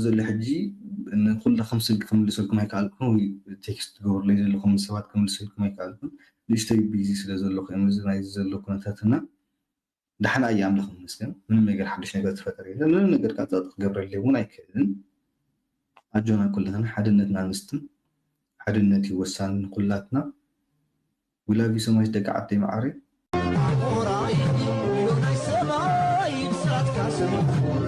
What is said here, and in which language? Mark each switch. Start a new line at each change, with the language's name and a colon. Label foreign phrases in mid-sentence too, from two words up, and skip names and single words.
Tigrinya: ዘሎ ሕጂ ንኩላኹም ስልኪ ክምልሰልኩም ኣይከኣልኩን ወይ ቴክስት ትገብሩለይ ዘለኹም ሰባት ክምልሰልኩም ኣይከኣልኩን ንእሽተይ ቢዚ ስለ ዘለኹ እዮም እዚ ናይ ዘሎ ኩነታትና ዳሕና እየ ኣምላኽ ይመስገን ምንም ነገር ሓድሽ ነገር ተፈጠረ የለን ምንም ነገር ከዓ ፀጥ ክገብረለይ እውን ኣይክእልን ኣጆና ኩላትና ሓድነትና ኣንስትን ሓድነት ይወሳን ኩላትና
English: we love you so much
Tigrinya: ደቂ ዓደይ ማዕረግ